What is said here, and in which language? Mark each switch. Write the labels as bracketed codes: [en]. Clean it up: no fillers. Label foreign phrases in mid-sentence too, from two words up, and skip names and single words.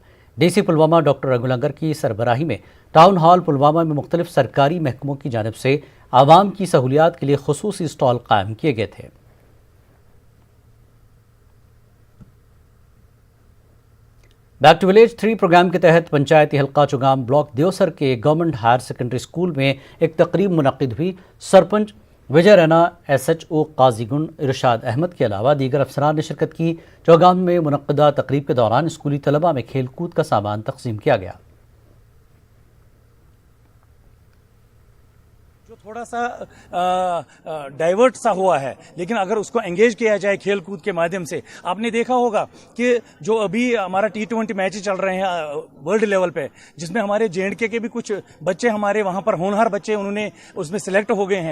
[ur] ڈی سی پلوامہ ڈاکٹر رگو لنگر کی سربراہی میں ٹاؤن ہال پلوامہ میں مختلف سرکاری محکموں کی جانب سے عوام کی سہولیات کے لیے خصوصی اسٹال قائم کیے گئے تھے۔ بیک ٹو ولیج 3 پروگرام کے تحت پنچایتی حلقہ چوگام بلاک دیوسر کے گورنمنٹ ہائر سیکنڈری اسکول میں ایک تقریب منعقد ہوئی۔ سرپنچ وجے رینا، ایس ایچ او قاضی گنڈ ارشاد احمد کے علاوہ دیگر افسران نے شرکت کی۔ چوگام میں منعقدہ تقریب کے دوران اسکولی طلباء میں کھیل کود کا سامان تقسیم کیا گیا۔ جو تھوڑا سا ڈائیورٹ سا ہوا ہے، لیکن اگر اس کو انگیج کیا جائے کھیل کود کے مادھیم سے، آپ نے دیکھا ہوگا کہ جو ابھی ہمارا T20 میچ چل رہے ہیں ورلڈ لیول پہ، جس میں ہمارے JNK کے بھی کچھ بچے ہمارے وہاں پر ہونہار بچے انہوں نے اس میں سلیکٹ ہو گئے ہیں۔